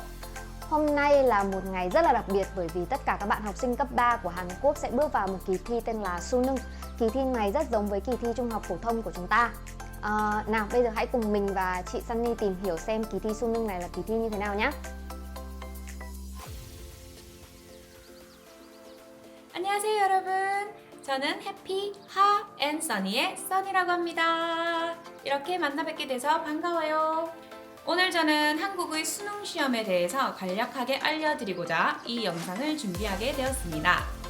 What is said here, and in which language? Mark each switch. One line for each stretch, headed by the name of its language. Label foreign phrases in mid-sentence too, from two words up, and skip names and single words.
Vietnamese: Hôm nay là một ngày rất là đặc biệt bởi vì tất cả các bạn học sinh cấp 3 của Hàn Quốc sẽ bước vào một kỳ thi tên là Suneung. Kỳ thi này rất giống với kỳ thi trung học phổ thông của chúng ta. Nào bây giờ hãy cùng mình và chị Sunny tìm hiểu xem kỳ thi Suneung này là kỳ thi như thế nào nhé.
Korean: 안녕하세요 여러분. 저는 해피 하앤서니의 써니라고 합니다. 이렇게 만나 뵙게 돼서 반가워요. 오늘 저는 한국의 수능 시험에 대해서 간략하게 알려드리고자 이 영상을 준비하게 되었습니다.